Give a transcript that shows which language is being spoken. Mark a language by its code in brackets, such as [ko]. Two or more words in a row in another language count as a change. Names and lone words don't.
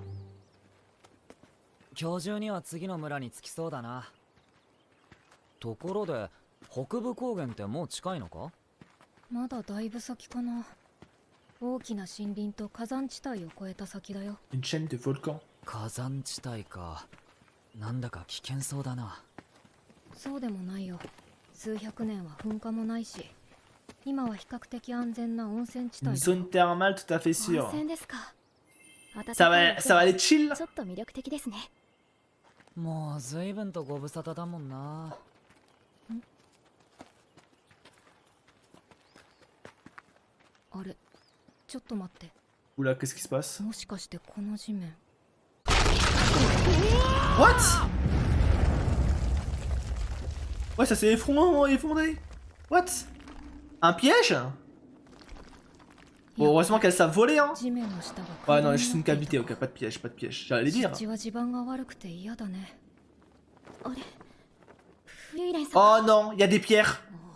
[fr] Une chaîne de volcans. [ja] なんだか危険そうだな。そうでもないよ。数百年は噴火もないし、今は比較的安全な温泉地帯。 [fr] Une zone thermale tout à fait sûre. Ça va aller chill. [ja] ちょっと魅力的ですね。もう随分とご無沙汰だもんな。あれ、ちょっと待って。 [fr] Oula, qu'est-ce qui se passe? [ja] もしかしてこの地面。 [en] What? [fr] Ouais, ça s'est effondré. What? Un piège? Bon, heureusement qu'elles savent voler, hein. Ouais, non, juste une cavité, ok, pas de piège, pas de piège. J'allais dire. Oh non, il y a des pierres.